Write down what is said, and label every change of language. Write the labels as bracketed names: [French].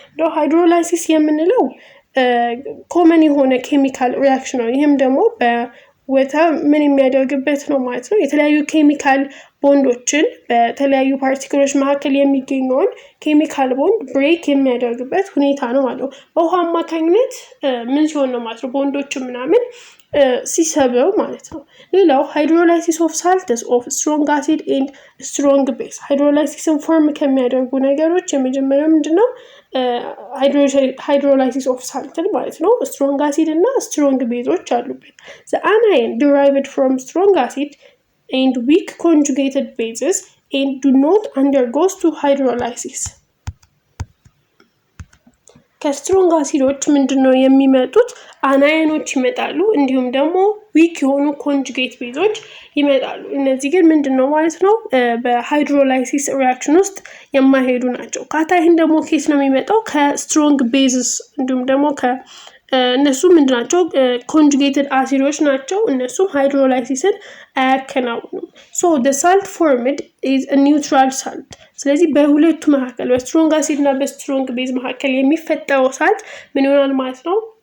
[Amharic] ነው ሃይድሮላይሲስ የምንለው ኮመን የሆነ ኬሚካል ሪያክሽን ነው። ይህም ደግሞ በወተር ምን የሚያደርግበት ነው ማለት ነው። የተለያዩ ኬሚካል ቦንዶችን በተለያዩ ፓርቲክሎች መካከል የሚገኘውን ኬሚካል ቦንድ ብሬክ የሚያደርግበት ሁኔታ ነው ማለት ነው። በውሃ አማካኝነት ምን ሲሆን ነው ማለት ነው ቦንዶችን ምናምን ሲሰበው ማለት ነው። ሌላው ሃይድሮላይሲስ ኦፍ ሳልትስ ኦፍ ስትሮንግ አሲድ ኤንድ ስትሮንግ ቤዝ ሃይድሮላይሲስን ፎርም ከሚያደርጉ ነገሮች የመጀመሪያው ምንድነው? ሃይድሮላይሲስ ኦፍ ሳልትን ማለት ነው። ስትሮንግ አሲድ እና ስትሮንግ ቤዞች አሉበት። [English] the anion derived from strong acid and weak conjugated bases and do not undergo to hydrolysis. [Amharic] ከስትሮንግ አሲዶች ምንድነው የሚመጡት? አናየኖች ይመጣሉ። እንዲሁም ደግሞ ዊክ የሆኑ ኮንጁጌት ቤዞች ይመጣሉ። እነዚህ ግን ምንድነው ማለት ነው በሃይድሮላይሲስ ሪአክሽን ውስጥ የማይሄዱ ናቸው። ካታይን ደግሞ ኬስ ነው የሚመጣው ከስትሮንግ ቤዝስ እንዲሁም ደግሞ እነሱ ምንድናቸው ኮንጁጌትድ አሲዶች ናቸው። እነሱም ሃይድሮላይሲስን አያከናውኑም። [English] so the salt formed is a neutral salt [Amharic] ስለዚህ በሁለቱ መካከል በስትሮንግ አሲድ እና በስትሮንግ ቤዝ መካከል የሚፈጠረው ሳልት ምን ይሆናል ማለት ነው?